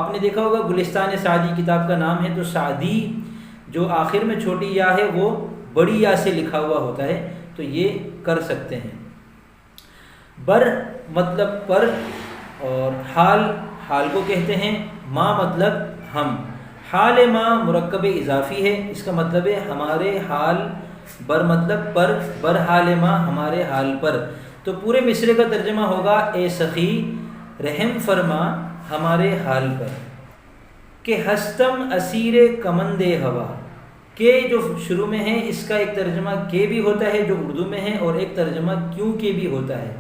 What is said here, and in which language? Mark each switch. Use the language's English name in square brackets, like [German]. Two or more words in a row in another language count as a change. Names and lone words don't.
[Urdu] آپ نے دیکھا ہوگا گلستان سعدی کتاب کا نام ہے، تو سعدی جو آخر میں چھوٹی یا ہے وہ بڑی یا سے لکھا ہوا ہوتا ہے، تو یہ کر سکتے ہیں۔ بر مطلب پر، اور حال کو کہتے ہیں، ما مطلب ہم۔ [Persian] حال ما [Urdu] مرکب اضافی ہے، اس کا مطلب ہے ہمارے حال، بر مطلب پر، [Persian] بر حال ما [Urdu] ہمارے حال پر۔ تو پورے مصرے کا ترجمہ ہوگا اے سخی رحم فرما ہمارے حال پر۔ کہ [Persian] ہستم اسیر کمند ہوا، [Urdu] کہ جو شروع میں ہے اس کا ایک ترجمہ کے بھی ہوتا ہے جو اردو میں ہے، اور ایک ترجمہ کیوں کے بھی ہوتا ہے۔